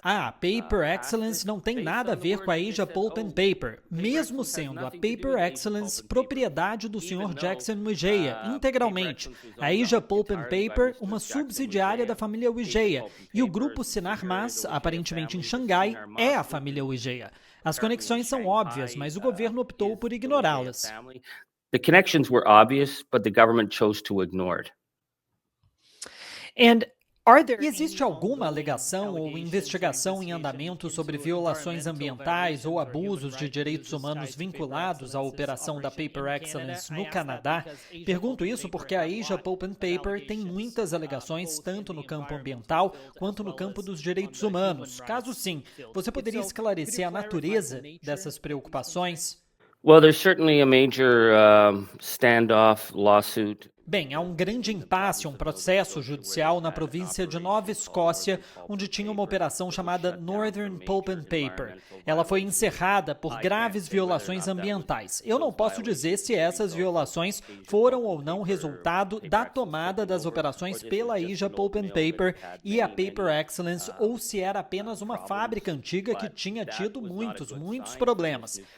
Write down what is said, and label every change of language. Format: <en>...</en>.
<pt>A Paper Excellence não tem nada a ver com a Asia Pulp and Paper, mesmo sendo a Paper Excellence propriedade do Sr. Jackson Wijaya, integralmente. A Asia Pulp and Paper, uma subsidiária da família Wijaya, e o grupo Sinar Mas, aparentemente em Xangai, é a família Wijaya. As conexões são óbvias, mas o governo optou por ignorá-las.</pt> <en>The connections were obvious, but the government chose to ignore it. And</en> <pt>E existe alguma alegação ou investigação em andamento sobre violações ambientais ou abusos de direitos humanos vinculados à operação da Paper Excellence no Canadá? Pergunto isso porque a Asia Pulp and Paper tem muitas alegações tanto no campo ambiental quanto no campo dos direitos humanos. Caso sim, você poderia esclarecer a natureza dessas preocupações?</pt> <en>Well, there's certainly a major standoff lawsuit.</en> <pt>Bem, há um grande impasse, um processo judicial na província de Nova Escócia, onde tinha uma operação chamada Northern Pulp and Paper. Ela foi encerrada por graves violações ambientais. Eu não posso dizer se essas violações foram ou não resultado da tomada das operações pela Asia Pulp and Paper e a Paper Excellence, ou se era apenas uma fábrica antiga que tinha tido muitos problemas.</pt>